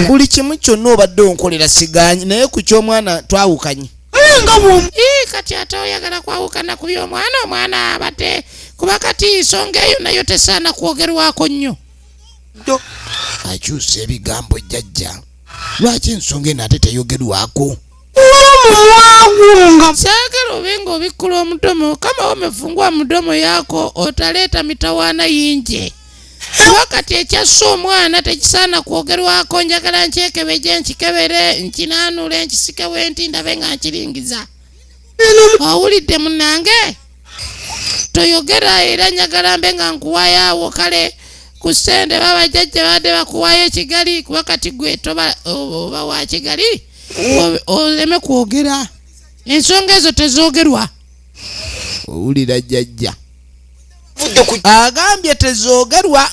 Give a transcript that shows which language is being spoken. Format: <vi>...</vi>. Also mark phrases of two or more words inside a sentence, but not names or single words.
<lg>buli kimu kyonna obadde onkolera siganye naye ku ky'omwana twawukanye kati ate oyagala kwawukana ku by'omwana omwana abadde kuba kati nsonga eyo nayo tesaana kwogerwako nnyo akyusa ebigambo jjajja lwaki ensonga eno ate teyogerwako saagala obe nga obikkula omudomo</lg> <sw>kama umefungua mdomo</sw> <lg>yako otaleta mitawana yinje wakati ekyasse omwana tekisaana kwogerwako njagala nkyekebeje nkikebere nkinanule nkisikewe nti ndabe nga nkiringiza owulidde munange toyogera era njagala mbe nga nkuwayaawo kale ku ssente babajjajja badde bakuwayo ekigali kuba kati gwe toba oba wa kigali oleme kwogera ensonga ezo tezoogerwa owulira jjajja agambye tezoogerwa</lg>